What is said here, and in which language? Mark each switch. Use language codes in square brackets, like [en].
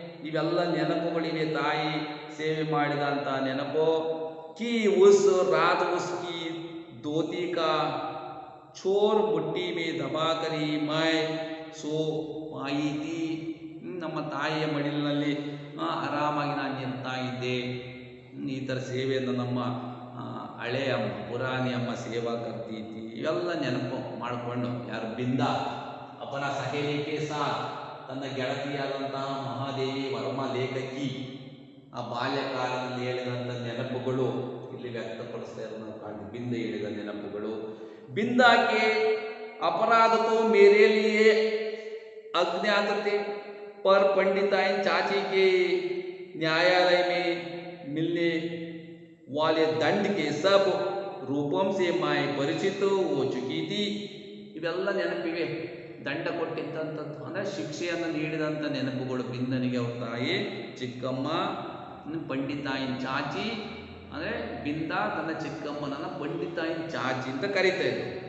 [kn] ಇವೆಲ್ಲ ನೆನಪುಗಳಿವೆ, ತಾಯಿ ಸೇವೆ ಮಾಡಿದಂಥ ನೆನಪು. [hi] कि उस रात उसकी धोती का छोर मुट्ठी में दबाकर ही मैं सो पाई थी. [kn] ನಮ್ಮ ತಾಯಿಯ ಮಡಿಲಿನಲ್ಲಿ ಆರಾಮಾಗಿ ನಾನು ನಿಲ್ತಾ ಇದ್ದೆ. ಈ ಥರ ಸೇವೆಯನ್ನು ನಮ್ಮ ಹಳೆಯ ಅಮ್ಮ, ಪುರಾಣಿ ಅಮ್ಮ [hi] ಸೇವಾ ಕರ್ತೀತಿ. [kn] ಇವೆಲ್ಲ ನೆನಪು ಮಾಡಿಕೊಂಡು ಯಾರು ಬಿಂದ [hi] ಅಪನ ಸಹೇಲಿಕೆ ಸಾಥ್, [kn] ತನ್ನ ಗೆಳತಿಯಾದಂತಹ ಮಹಾದೇವಿ ವರ್ಮ ಲೇಖಕಿ ಆ ಬಾಲ್ಯಕಾಲದಲ್ಲಿ ಹೇಳಿದಂಥ ನೆನಪುಗಳು ಇಲ್ಲಿ ವ್ಯಕ್ತಪಡಿಸ್ತಾ ಇರೋದು ನಾವು ಕಾಣ್ತೀವಿ. ಬಿಂದ ಹೇಳಿದ ನೆನಪುಗಳು. [hi] बिंदा के अपराध तो मेरे लिए अज्ञात थे, पर पंडिताइन चाची के न्यायालय में मिलने वाले दंड के सब रूपों से मैं परिचित हो चुकी थी. [kn] ಇವೆಲ್ಲ ನೆನಪಿವೆ. ದಂಡ ಕೊಟ್ಟಿದ್ದಂಥದ್ದು ಅಂದರೆ ಶಿಕ್ಷೆಯನ್ನು ನೀಡಿದಂಥ ನೆನಪುಗಳು ಬಿಂದನಿಗೆ. ಅವ್ರ ತಾಯಿ ಚಿಕ್ಕಮ್ಮ, ಪಂಡಿತಾಯಿನ್ ಚಾಚಿ ಅಂದರೆ ಬಿಂದ ತನ್ನ ಚಿಕ್ಕಮ್ಮನನ್ನು ಪಂಡಿತಾಯಿನ್ ಚಾಚಿ ಅಂತ ಕರೀತಾ ಇದ್ರು.